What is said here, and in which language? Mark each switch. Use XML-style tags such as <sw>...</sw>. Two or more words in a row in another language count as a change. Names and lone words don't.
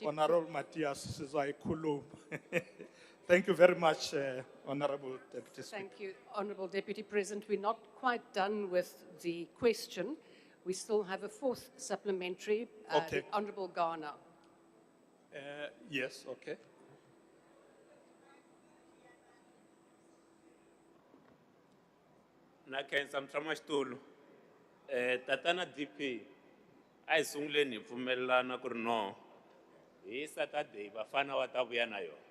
<en>Honorable Matthias Sizaikulum. Thank you very much, Honorable Deputy Speaker. Thank you, Honourable Deputy President. We're not quite done with the question. We still have a fourth supplementary. Okay. The Honourable Garner. Yes, okay.</en> <ts>Na khensa mtshamaxitulu tatana DP a hi sunguleni hi pfumelelana ku ri no hi Saturday vafana va ta vuya na yona</ts>